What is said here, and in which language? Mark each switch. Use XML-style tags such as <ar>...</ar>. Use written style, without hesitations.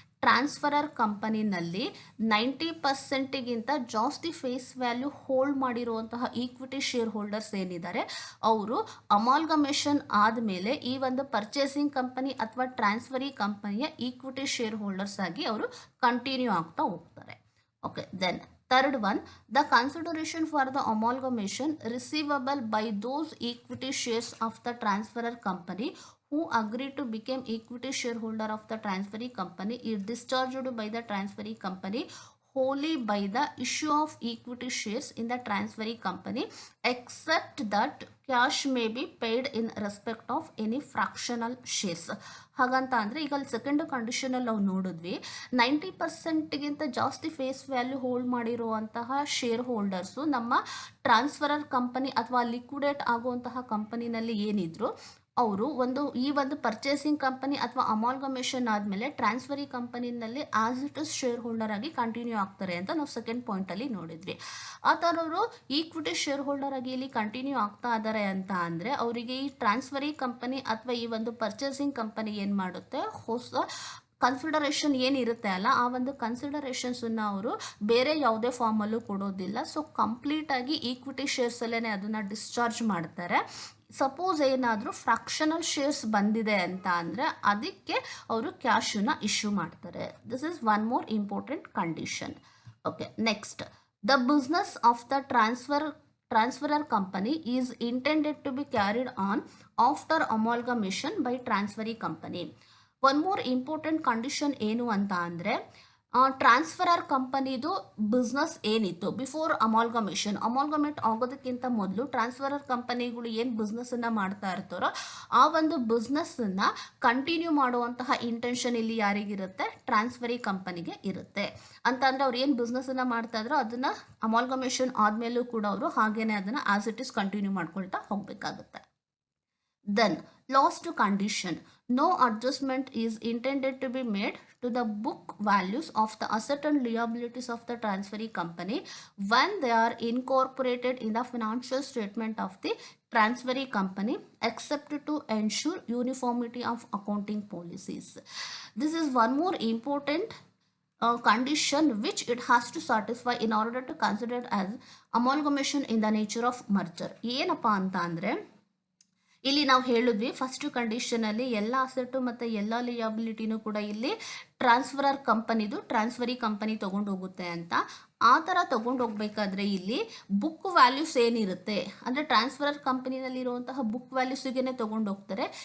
<kn>Transferor ಕಂಪನಿನಲ್ಲಿ 90%ಗಿಂತ ಜಾಸ್ತಿ face value hold ಮಾಡಿರುವಂತಹ equity share holders ಏನಿದ್ದಾರೆ ಅವರು ಅಮಾಲ್ಗಮೇಷನ್ ಆದಮೇಲೆ ಈ ಒಂದು ಪರ್ಚೇಸಿಂಗ್ ಕಂಪನಿ ಅಥವಾ ಟ್ರಾನ್ಸ್ಫರಿ ಕಂಪನಿಯ ಈಕ್ವಿಟಿ ಶೇರ್ ಹೋಲ್ಡರ್ಸ್ ಆಗಿ ಅವರು ಕಂಟಿನ್ಯೂ ಆಗ್ತಾ ಹೋಗ್ತಾರೆ.</kn> <en>Okay, then third one, the consideration for the amalgamation receivable by those equity shares of the transferor company who agreed to become equity shareholder of the transferee company is discharged by the transferee company wholly by the issue of equity shares in the transferee company except that cash may be paid in respect of any fractional shares.</en> <kn>ಹಾಗಂತ ಅಂದರೆ ಈಗ ಅಲ್ಲಿ second ಕಂಡೀಷನಲ್ಲಿ ನಾವು ನೋಡಿದ್ವಿ 90%ಗಿಂತ ಜಾಸ್ತಿ face value hold ಮಾಡಿರುವಂತಹ share holders ನಮ್ಮ transferor company ಅಥವಾ ಲಿಕ್ವಿಡೇಟ್ ಆಗುವಂತಹ ಕಂಪನಿನಲ್ಲಿ ಏನಿದ್ರು ಅವರು ಈ ಒಂದು ಪರ್ಚೇಸಿಂಗ್ ಕಂಪನಿ ಅಥವಾ ಅಮಾಲ್ಗಮೇಷನ್ ಆದಮೇಲೆ transferee ಕಂಪನಿನಲ್ಲಿ as it is share holder ಆಗಿ ಕಂಟಿನ್ಯೂ ಆಗ್ತಾರೆ ಅಂತ ನಾವು ಸೆಕೆಂಡ್ ಪಾಯಿಂಟಲ್ಲಿ ನೋಡಿದ್ವಿ. ಆ ಥರವರು ಈಕ್ವಿಟಿ ಶೇರ್ ಹೋಲ್ಡರ್ ಆಗಿ ಇಲ್ಲಿ ಕಂಟಿನ್ಯೂ ಆಗ್ತಾ ಇದ್ದಾರೆ ಅಂತ ಅಂದರೆ ಅವರಿಗೆ ಈ ಟ್ರಾನ್ಸ್ಫರಿ ಕಂಪನಿ ಅಥವಾ ಈ ಒಂದು ಪರ್ಚೇಸಿಂಗ್ ಕಂಪನಿ ಏನು ಮಾಡುತ್ತೆ, ಹೊಸ ಕನ್ಸಿಡರೇಷನ್ ಏನಿರುತ್ತೆ ಅಲ್ಲ ಆ ಒಂದು ಕನ್ಸಿಡರೇಷನ್ಸನ್ನು ಅವರು ಬೇರೆ ಯಾವುದೇ ಫಾರ್ಮಲ್ಲೂ ಕೊಡೋದಿಲ್ಲ. ಸೊ ಕಂಪ್ಲೀಟಾಗಿ ಈಕ್ವಿಟಿ ಶೇರ್ಸಲ್ಲೇ ಅದನ್ನು ಡಿಸ್ಚಾರ್ಜ್ ಮಾಡ್ತಾರೆ. ಸಪೋಸ್ ಏನಾದರೂ ಫ್ರಾಕ್ಷನಲ್ ಶೇರ್ಸ್ ಬಂದಿದೆ ಅಂತ ಅಂದರೆ ಅದಕ್ಕೆ ಅವರು ಕ್ಯಾಶನ್ನು ಇಶ್ಯೂ ಮಾಡ್ತಾರೆ.</kn> <en>This is one more important condition. Okay, next, the business of the transferor company is intended to be carried on after amalgamation by transferee company.</en> <kn>One more important condition ಏನು ಅಂತ ಅಂದರೆ transferor ಕಂಪನಿದು business ಏನಿತ್ತು before amalgamate ಆಗೋದಕ್ಕಿಂತ ಮೊದಲು transferor ಕಂಪನಿಗಳು ಏನು ಬಿಸ್ನೆಸ್ಸನ್ನು ಮಾಡ್ತಾ ಇರ್ತಾರೋ ಆ ಒಂದು ಬಿಸ್ನೆಸ್ಸನ್ನು ಕಂಟಿನ್ಯೂ ಮಾಡುವಂತಹ ಇಂಟೆನ್ಷನ್ ಇಲ್ಲಿ ಯಾರಿಗಿರುತ್ತೆ, ಟ್ರಾನ್ಸ್ಫರಿ ಕಂಪನಿಗೆ ಇರುತ್ತೆ. ಅಂತ ಅಂದರೆ ಅವ್ರು ಏನು ಬಿಸ್ನೆಸ್ಸನ್ನು ಮಾಡ್ತಾ ಇದ್ರೋ ಅದನ್ನು ಅಮಾಲ್ಗಮೇಷನ್ ಆದಮೇಲೂ ಕೂಡ ಅವರು ಹಾಗೇನೆ ಅದನ್ನು ಆಸ್ ಇಟ್ ಈಸ್ ಕಂಟಿನ್ಯೂ ಮಾಡ್ಕೊಳ್ತಾ ಹೋಗಬೇಕಾಗುತ್ತೆ.</kn> <en>Then, lost condition. No adjustment is intended to be made to the book values of the asset and liabilities of the transferee company when they are incorporated in the financial statement of the transferee company, except to ensure uniformity of accounting policies. This is one more important condition which it has to satisfy in order to consider it as amalgamation in the nature of merger.</en> <kn>ಏನಪ್ಪಾ ಅಂತ ಅಂದ್ರೆ ಇಲ್ಲಿ ನಾವು ಹೇಳಿದ್ವಿ first condition ಅಲ್ಲಿ ಎಲ್ಲ asset ಮತ್ತೆ ಎಲ್ಲ ಲಿಯಾಬಿಲಿಟಿನೂ ಕೂಡ ಇಲ್ಲಿ ಟ್ರಾನ್ಸ್ಫರಿ ಕಂಪನಿ ತಗೊಂಡು ಹೋಗುತ್ತೆ ಅಂತ. ಆ ಥರ ತಗೊಂಡು ಹೋಗ್ಬೇಕಾದ್ರೆ ಇಲ್ಲಿ ಬುಕ್ ವ್ಯಾಲ್ಯೂಸ್ ಏನಿರುತ್ತೆ ಅಂದರೆ ಟ್ರಾನ್ಸ್ಫರರ್ ಕಂಪನಿನಲ್ಲಿರುವಂತಹ ಬುಕ್ ವ್ಯಾಲ್ಯೂಸಿಗೆ ತಗೊಂಡು ಹೋಗ್ತಾರೆ.</kn>